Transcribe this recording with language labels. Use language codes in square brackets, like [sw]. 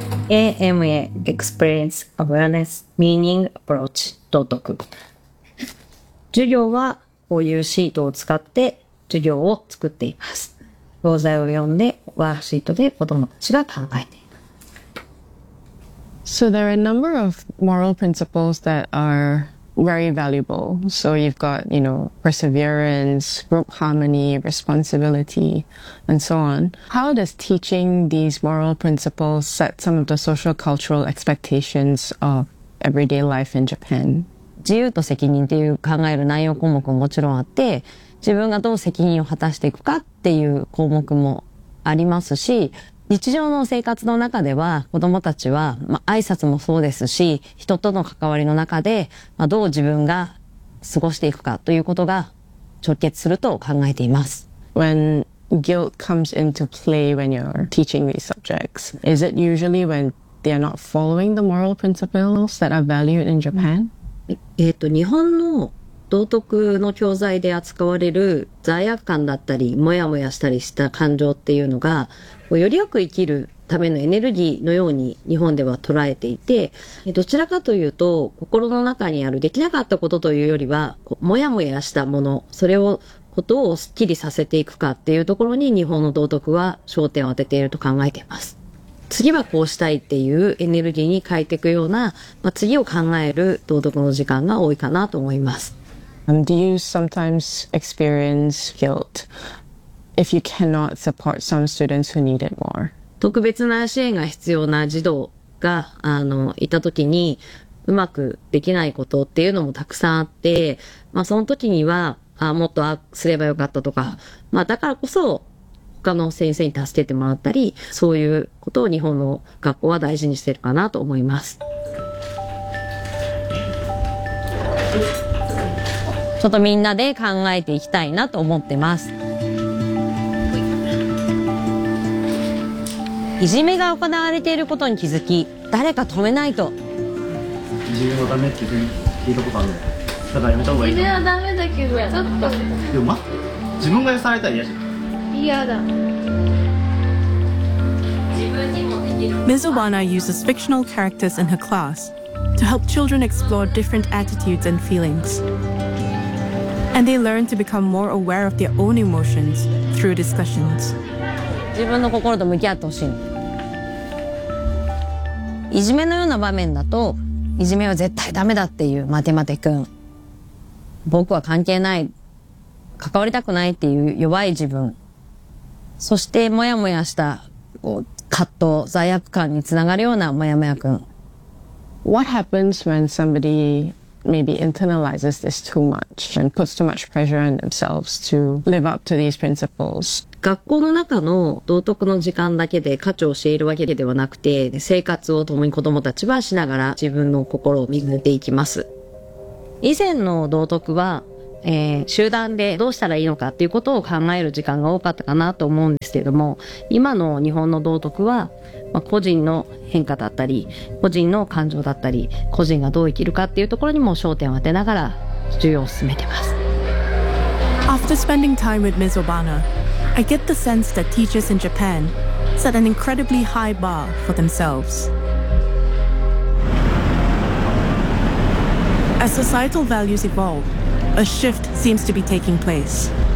[en] AMA Experience Awareness Meaning Approach 道徳。 [ja] 授業はこういうシートを使って授業を作っています。教材を読んでワークシートで子どもたちが考えています。 [en] So there are a number of moral principles that are very valuable. So you've got, you know, perseverance, group harmony, responsibility, and so on. How does teaching these moral principles set some of the social cultural expectations of everyday life in Japan? [ja] 自由と責任っていう考える内容項目ももちろんあって、自分がどう責任を果たしていくかっていう項目もありますし、日常の生活の中では子どもたちは、挨拶もそうですし、人との関わりの中で、どう自分が過ごしていくかということが直結すると考えています。 [en] When guilt comes into play when you're teaching these subjects, is it usually when they are not following the moral principles that are valued in Japan? [ja] 日本の道徳の教材で扱われる罪悪感だったり、モヤモヤしたりした感情っていうのが、よりよく生きるためのエネルギーのように日本では捉えていて、どちらかというと、心の中にあるできなかったことというよりは、モヤモヤしたもの、それを、ことをスッキリさせていくかっていうところに日本の道徳は焦点を当てていると考えています。次はこうしたいっていうエネルギーに変えていくような、次を考える道徳の時間が多いかなと思います。 [en] Do you sometimes experience guilt if you cannot support some students who need it more? [ja] 特別な支援が必要な児童が、いた時にうまくできないことっていうのもたくさんあって、その時には、もっとすればよかったとか、だからこそ、他の先生に助けてもらったり、そういうことを日本の学校は大事にしているかなと思います。ちょっとみんなで考えていきたいなと思ってます。いじめが行われていることに気づき、誰か止めないと。いじめはダメって聞いたことある。だからやめた方がいい。いじめはダメだけど、ちょっと。でも自分が許されたら嫌じゃん。 [en] Ms. Obana uses fictional characters in her class to help children explore different attitudes and feelings. And they learn to become more aware of their own emotions through discussions. [ja] 自分の心と向き合ってほしい。いじめのような場面だと、いじめは絶対ダメだっていう、待て待て君。僕は関係ない。関わりたくないっていう弱い自分。そしてモヤモヤした葛藤、罪悪感につながるようなモヤモヤ君。 [en] What happens when somebody maybe internalizes this too much and puts too much pressure on themselves to live up to these principles? [ja] 学校の中の道徳の時間だけで価値を教えるわけではなくて、生活を共に子どもたちはしながら自分の心を磨いていきます。以前の道徳は集団でどうしたらいいのかっていうことを考える時間が多かったかなと思うんですけれども、今の日本の道徳は、まあ、個人の変化だったり個人の感情だったり個人がどう生きるかっていうところにも焦点を当てながら授業を進めてます。 [en] After spending time with Ms. Obana, I get the sense that teachers in Japan set an incredibly high bar for themselves. As societal values evolve, a shift seems to be taking place.